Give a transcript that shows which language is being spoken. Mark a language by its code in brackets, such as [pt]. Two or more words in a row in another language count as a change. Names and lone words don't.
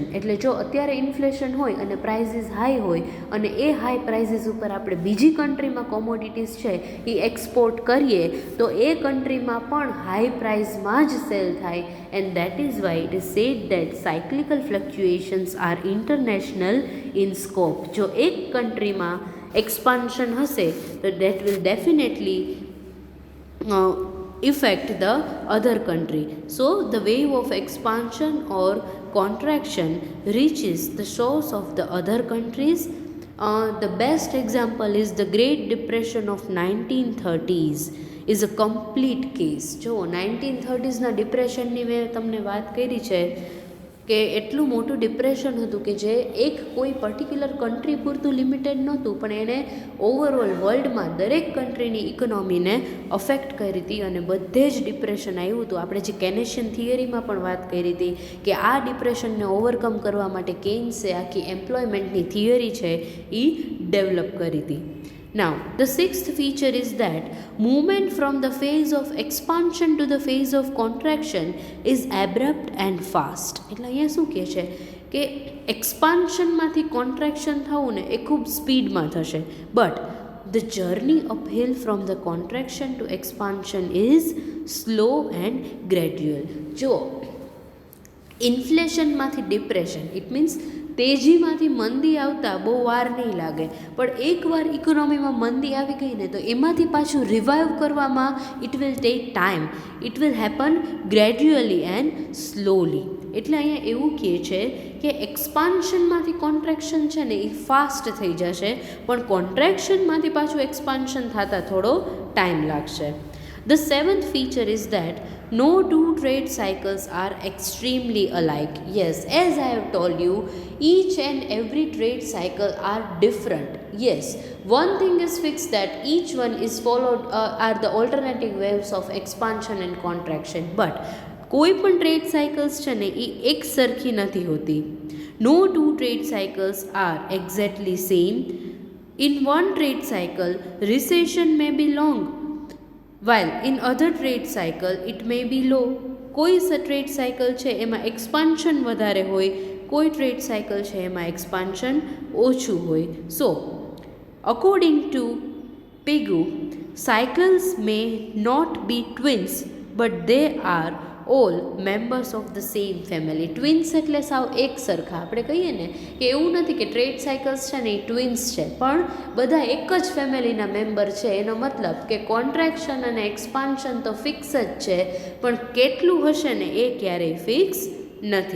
[gu] એટલે જો અત્યારે ઇન્ફ્લેશન હોય અને [en] prices high [gu] હોય અને એ [en] high prices [gu] ઉપર આપણે બીજી કન્ટ્રીમાં કોમોડિટીઝ છે એ એક્સપોર્ટ કરીએ તો એ કન્ટ્રીમાં પણ હાઈ પ્રાઇઝમાં જ સેલ થાય. [en] and that is why it is said that cyclical fluctuations are international in scope. [gu] જો એક કન્ટ્રીમાં એક્સપાન્શન હશે તો [en] that will definitely affect the other country. So the wave of expansion or contraction reaches the shores of the other countries. The best example is the Great Depression of 1930s is a complete case. [gu] જો 1930sના ડિપ્રેશનની મેં તમને વાત કરી છે કે એટલું મોટું ડિપ્રેશન હતું કે જે એક કોઈ [en] particular country [gu] પૂરતું લિમિટેડ નહોતું, પણ એણે ઓવરઓલ વર્લ્ડમાં દરેક કન્ટ્રીની ઇકોનોમીને અફેક્ટ કરી હતી અને બધે જ ડિપ્રેશન આવ્યું હતું. આપણે જે કેનેશિયન થિયરીમાં પણ વાત કરી હતી કે આ ડિપ્રેશનને ઓવરકમ કરવા માટે કેન્સે આખી એમ્પ્લોયમેન્ટની થિયરી છે એ ડેવલપ કરી હતી. [en] Now, the sixth feature is that movement from the phase of expansion to the phase of contraction is abrupt and fast. [gu] એટલે અહીંયા શું કહે છે કે એક્સપાન્શનમાંથી કોન્ટ્રાક્શન થવું ને એ ખૂબ સ્પીડમાં થશે, બટ [en] the journey uphill from the contraction to expansion is slow and gradual. [gu] જો ઇન્ફ્લેશનમાંથી ડિપ્રેશન, [en] it means [gu] તેજીમાંથી મંદી આવતા બહુ વાર નહીં લાગે, પણ એકવાર ઇકોનોમીમાં મંદી આવી ગઈ ને તો એમાંથી પાછું રિવાઇવ કરવામાં [en] it will take time. it will happen gradually and slowly. [gu] એટલે અહીંયા એવું કહે છે કે એક્સપાન્શનમાંથી કોન્ટ્રેક્શન છે ને એ ફાસ્ટ થઈ જશે, પણ કોન્ટ્રેક્શનમાંથી પાછું એક્સપાન્શન થતાં થોડો ટાઈમ લાગશે. [en] The seventh feature is that no two trade cycles are extremely alike. Yes, as I have told you, each and every trade cycle are different. Yes, one thing is fixed that each one is followed are the alternating waves of expansion and contraction. [gu] But કોઈ પણ [en] trade cycles [gu] છે ને એ એક સરખી નથી હોતી. [en] No two trade cycles are exactly same. In one trade cycle, recession may be long, while in other trade cycle it may be low. [gu] કોઈ [en] trade cycle [gu] છે એમાં એક્સપાન્શન વધારે હોય, કોઈ [en] trade cycle [gu] છે એમાં એક્સપાન્શન ઓછું હોય. [en] so according to Pigou, cycles may not be twins but they are all members of the same family. [gu] ટ્વિન્સ એટલે સાવ એક સરખા. આપણે કહીએ ને કે એવું નથી કે [en] trade cycles [gu] છે ને એ ટ્વિન્સ છે, પણ બધા એક જ ફેમિલીના મેમ્બર છે. એનો મતલબ કે કોન્ટ્રાક્શન અને એક્સપાન્શન તો ફિક્સ જ છે, પણ કેટલું હશે ને એ ક્યારેય ફિક્સ નથી.